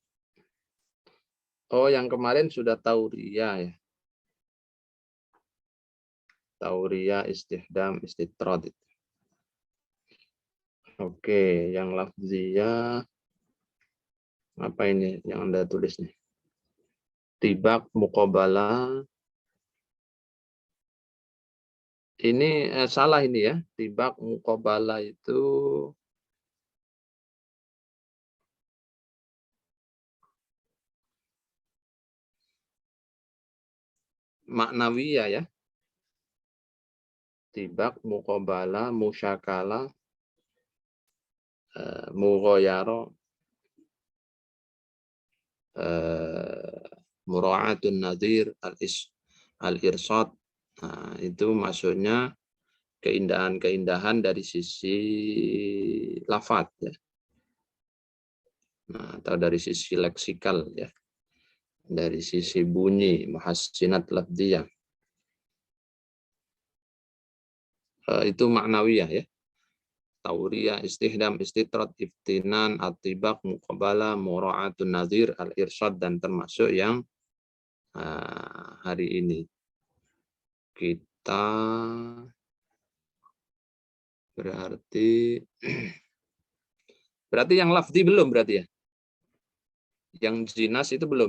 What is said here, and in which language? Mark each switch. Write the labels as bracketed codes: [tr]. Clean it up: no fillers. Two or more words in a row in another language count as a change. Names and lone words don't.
[id] Oh, yang kemarin sudah tauriyah ya. [ar] تورية، استخدام، استطراد. [id] Oke, yang lafziyah apa ini yang Anda tulis nih? Tibak, muqabalah. Ini salah ini ya. [ar] طباق، مقابلة [id] itu maknawiyah ya. [ar] طباق، مقابلة، مشاكلة، مغايرة، مراعاة النظير, [id] al-irsad. Nah, itu maksudnya keindahan-keindahan dari sisi lafaz ya. Nah, atau dari sisi leksikal ya. Dari sisi bunyi, [ar] محسنات لفظية. [id] Itu maknawiyah ya. [ar] تورية، استخدام، استطراد، افتنان، الطباق، مقابلة، مراعاة النظير, [id] al-irsyad, dan termasuk yang hari ini kita berarti yang lafzi belum berarti ya? Yang jinas itu belum?